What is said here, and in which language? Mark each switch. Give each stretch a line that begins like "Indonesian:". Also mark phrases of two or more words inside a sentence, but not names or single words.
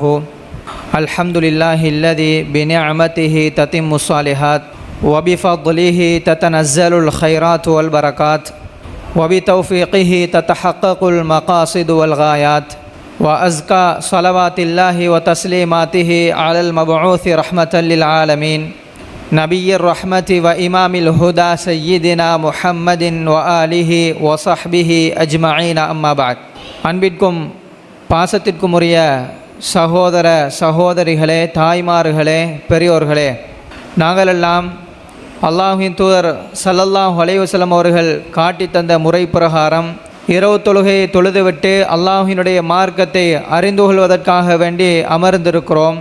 Arabic: الحمد لله الذي بنعمته تتم الصالحات وبفضله تتنزل الخيرات والبركات وبتوفيقه تتحقق المقاصد والغايات وأزكى صلوات الله وتسليماته على المبعوث رحمة للعالمين نبي الرحمة وإمام الهدى سيدنا محمد وآله وصحبه أجمعين أما بعد.
Tamil: அன்பிற்கும் பாசத்திற்கும் உரிய சகோதர சகோதரிகளே, தாய்மார்களே, பெரியோர்களே, நாங்களெல்லாம் அல்லாஹ்வின் தூதர்
Arabic: صلى الله عليه وسلم
Tamil: அவர்கள் காட்டி தந்த முறை பிரகாரம் இரவு தொழுகையை தொழுதுவிட்டு அல்லாஹ்வினுடைய மார்க்கத்தை அறிந்து கொள்வதற்காக வேண்டி அமர்ந்திருக்கிறோம்.